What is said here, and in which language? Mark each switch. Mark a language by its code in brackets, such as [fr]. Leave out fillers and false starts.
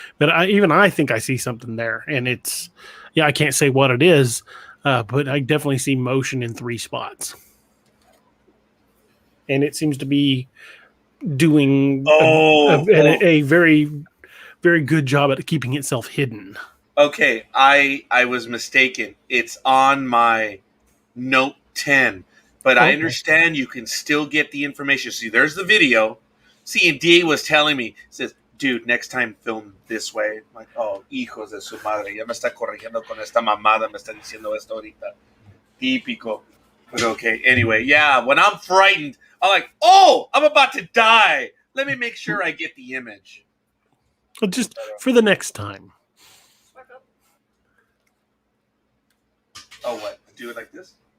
[en] But I think I see something there, and it's I can't say what it is, but I definitely see motion in 3 spots, and it seems to be doing a very, very good job at keeping itself hidden. Okay, I was mistaken. It's on my Note 10. But I understand you can still get the information. See, there's the video. See, and DA was telling me, says, dude, next time film this way. [es] I'm like, oh, hijos de su madre, ya me está corrigiendo con esta mamada, me está diciendo esto ahorita. Típico. [en] But okay, anyway, yeah, when I'm frightened, I'm like, oh, I'm about to die. Let me make sure I get the image. Well, just for the next time. Oh, what? Do it like this?